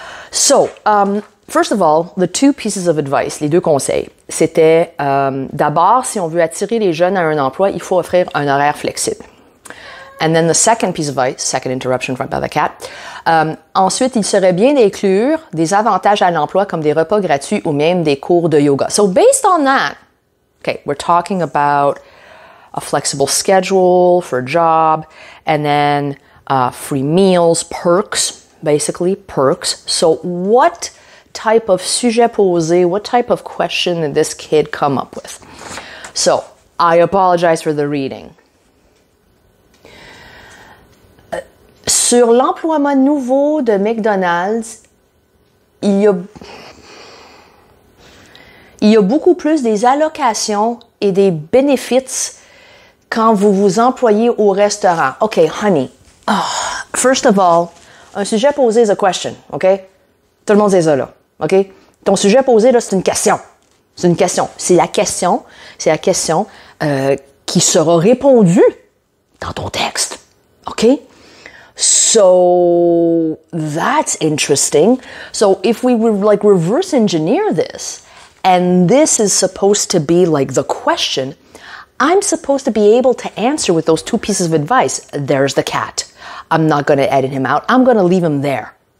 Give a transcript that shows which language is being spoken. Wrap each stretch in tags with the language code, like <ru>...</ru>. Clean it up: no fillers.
<en>So, first of all, the two pieces of advice,</en> <fr>les deux conseils, c'était d'abord, si on veut attirer les jeunes à un emploi, il faut offrir un horaire flexible.</fr> <en>And then the second piece of advice, second interruption from the cat.</en> <fr>Ensuite, il serait bien d'inclure des avantages à l'emploi comme des repas gratuits ou même des cours de yoga.</fr> <en>So based on that, okay, we're talking about a flexible schedule for a job, and then free meals, perks, basically perks. So what type of sujet posé, what type of question did this kid come up with? So I apologize for the reading.</en> <fr>Sur l'emploiement nouveau de McDonald's, il y a beaucoup plus des allocations et des bénéfices quand vous vous employez au restaurant.</fr> <en>OK, honey. First of all,</en> <fr>un sujet posé</fr> <en>is a question,</en> <fr>OK? Tout le monde sait ça, là, OK? Ton sujet posé, là, c'est une question. C'est la question qui sera répondue dans ton texte, OK?</fr> <en>So that's interesting. So if we would reverse engineer this, and this is supposed to be the question, I'm supposed to be able to answer with those two pieces of advice. There's the cat. I'm not going to edit him out. I'm going to leave him there.</en>